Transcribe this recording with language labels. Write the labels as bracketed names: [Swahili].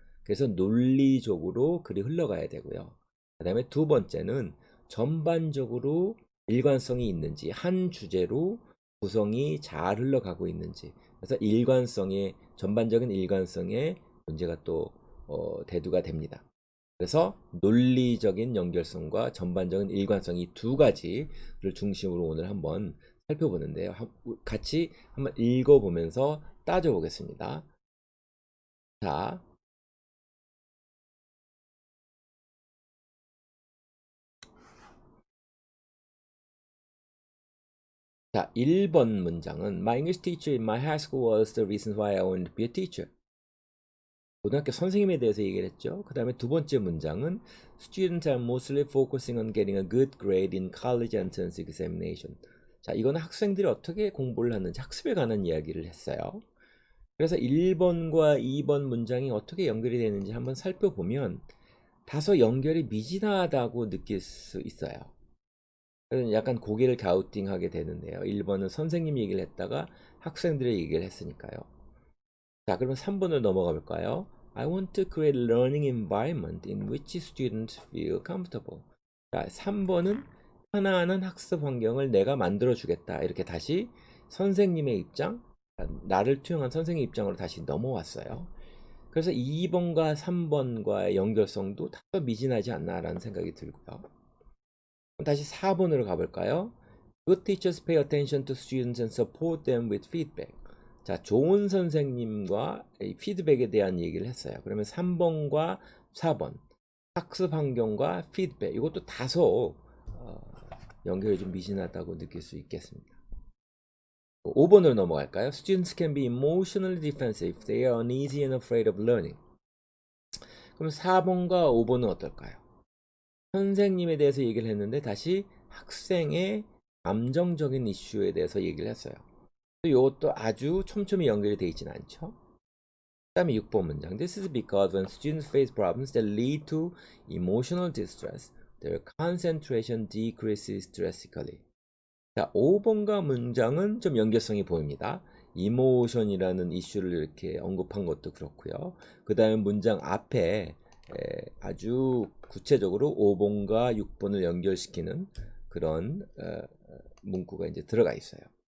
[Korean] 그래서 논리적으로 글이 흘러가야 되고요. 그 다음에 두 번째는 전반적으로 일관성이 있는지, 한 주제로 구성이 잘 흘러가고 있는지, 그래서 전반적인 일관성에 문제가 또 대두가 됩니다. 그래서 논리적인 연결성과 전반적인 일관성 이 두 가지를 중심으로 오늘 한번 살펴보는데요. 같이 한번 읽어보면서 따져보겠습니다. 자, 자, 1번 문장은 [English] My English teacher in my high school was the reason why I wanted to be a teacher. [Korean] 고등학교 선생님에 대해서 얘기를 했죠. 그 다음에 두 번째 문장은 [English] Students are mostly focusing on getting a good grade in college entrance examination. [Korean] 자, 이거는 학생들이 어떻게 공부를 하는지 학습에 관한 이야기를 했어요. 그래서 1번과 2번 문장이 어떻게 연결이 되는지 한번 살펴보면 다소 연결이 미진하다고 느낄 수 있어요. 그래서 약간 고개를 갸우팅하게 되는데요. 1번은 선생님 얘기를 했다가 학생들의 얘기를 했으니까요. 자, 그러면 3번을 넘어가 볼까요? [English] I want to create a learning environment in which students feel comfortable. [Korean] 자, 3번은 편안한 학습 환경을 내가 만들어 주겠다. 이렇게 다시 선생님의 입장, 나를 투영한 선생님 입장으로 다시 넘어왔어요. 그래서 2번과 3번과의 연결성도 다소 미진하지 않나라는 생각이 들고요. 다시 4번으로 가볼까요? [English] Good teachers pay attention to students and support them with feedback. [Korean] 자, 좋은 선생님과 이 피드백에 대한 얘기를 했어요. 그러면 3번과 4번 학습 환경과 피드백 이것도 다소 연결이 좀 미진하다고 느낄 수 있겠습니다. 5번으로 넘어갈까요? [English] Students can be emotionally defensive. They are uneasy and afraid of learning. [Korean] 그럼 4번과 5번은 어떨까요? 선생님에 대해서 얘기를 했는데 다시 학생의 감정적인 이슈에 대해서 얘기를 했어요. 이것도 아주 촘촘히 연결이 되어 있지는 않죠. 그 다음에 6번 문장. [English] This is because when students face problems that lead to emotional distress, their concentration decreases drastically. [Korean] 자, 5번과 문장은 좀 연결성이 보입니다. 이모션이라는 이슈를 이렇게 언급한 것도 그렇고요. 그 다음에 문장 앞에 아주 구체적으로 5번과 6번을 연결시키는 그런 문구가 이제 들어가 있어요.